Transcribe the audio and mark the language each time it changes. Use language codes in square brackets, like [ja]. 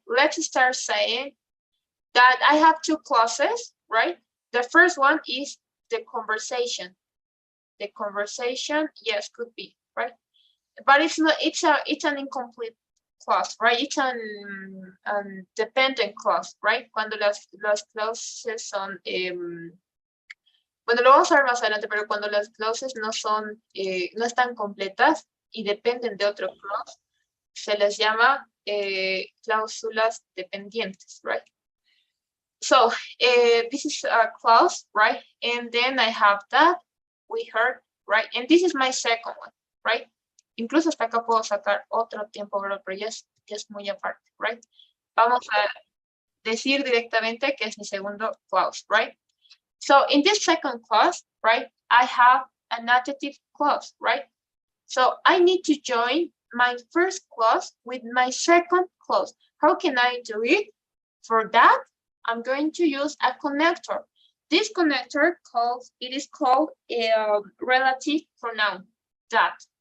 [en] Let's start saying that I have two clauses, right? The first one is the conversation. The conversation, yes, could be, right? But it's not. It's an incomplete clause, right? It's an dependent clause, right? [es] Cuando las clauses son bueno, lo vamos a ver más adelante, pero cuando las clauses no son, no están completas y dependen de otro clause, se les llama cláusulas dependientes, right? [en] So this is a clause, right? And then I have that, we heard, right? And this is my second one, right? [es] Incluso hasta acá puedo sacar otro tiempo verbal, pero ya es muy aparte, right? Vamos a decir directamente que es mi segundo clause, right? [en] So in this second clause, right, I have an adjective clause, right? So I need to join my first clause with my second clause. How can I do it? For that, I'm going to use a connector. This connector is called a relative pronoun, that.